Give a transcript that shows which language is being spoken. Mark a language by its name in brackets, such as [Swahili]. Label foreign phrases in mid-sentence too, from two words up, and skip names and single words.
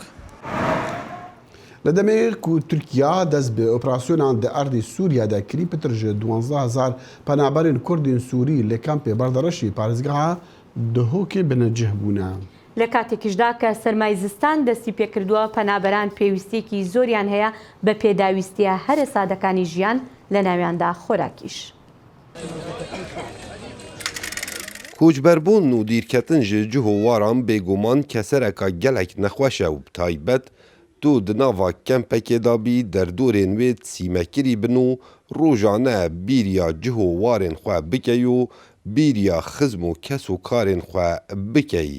[Kurdish] لە دەمێک و تورکیا دەست بە ئۆپراسیۆنان دە ئەردی سووریادا کری پتر ژە 12,000 پەنابەرین کوردین سووری لە کەمپێ بەردەڕەشی پارێزگاها دهۆکێ بنەجێ بوونە. [Central Kurdish] لە کاتێکیشدا کە سەرمای زستان دەستی پێکردووە پەنابەران پێویستێکی زۆریان هەیە بە پێداویستیە هەرە سادەکانی ژیان لە ناویاندا خۆراکیش. [Kurdish] کۆچبەربوون و دیرکەتن ji cihêwaran bêguman kesereka gelek nexweş e û bi taybet tu di nava kempekê da bî derdorên wê sîmekirî bin û rojane bîriya cihêwarên xwe bike û bîriya xizm û kes û karên xwe bikey.